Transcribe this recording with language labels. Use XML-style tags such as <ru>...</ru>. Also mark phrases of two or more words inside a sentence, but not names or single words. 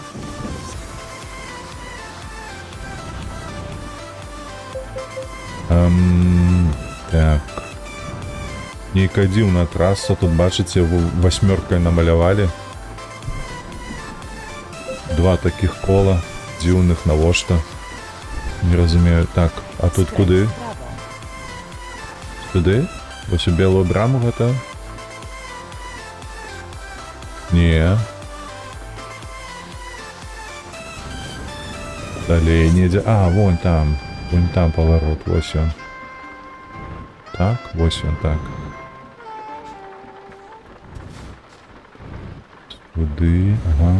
<be>Так. Нейкая дзіўная траса, тут бачыце, васьмёркай намалявалі. Два такіх кола, дзіўных, навошта? Не разумею. Так, а тут</be> <pl>Skręć</pl> <be>куды?</be> <pl>w prawo.</pl> <be>Туды? Вось у белую браму гэта? Не. Далей недзе.</be> <ru>А, вон там поворот,</ru> <be>вось ён. Так, вось ён, так. Туды, ага.</be>